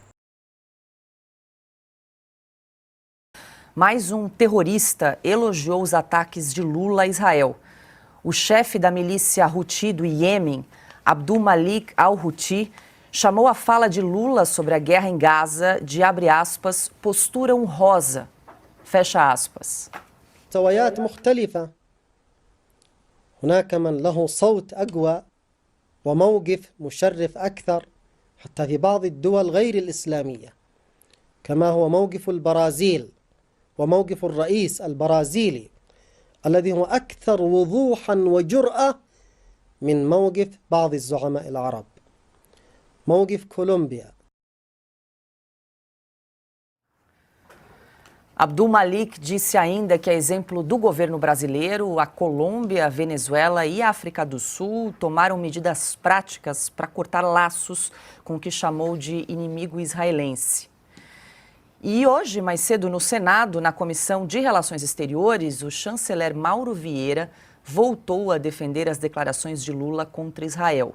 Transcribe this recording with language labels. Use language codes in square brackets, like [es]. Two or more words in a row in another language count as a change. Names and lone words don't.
[pt] Mais um terrorista elogiou os ataques de Lula a Israel. O chefe da milícia Houthi do Iêmen, Abdul Malik al-Houthi, chamou a fala de Lula sobre a guerra em Gaza de, abre aspas, postura honrosa, fecha aspas. [ar] مستويات مختلفة. هناك من له صوت أقوى وموقف مشرف أكثر حتى في بعض الدول غير الإسلامية كما هو موقف البرازيل وموقف الرئيس البرازيلي الذي هو أكثر وضوحا وجرأة من موقف بعض الزعماء العرب. موقف كولومبيا. [pt] Abdul Malik disse ainda que, a exemplo do governo brasileiro, a Colômbia, a Venezuela e a África do Sul tomaram medidas práticas para cortar laços com o que chamou de inimigo israelense. E hoje, mais cedo, no Senado, na Comissão de Relações Exteriores, o chanceler Mauro Vieira voltou a defender as declarações de Lula contra Israel.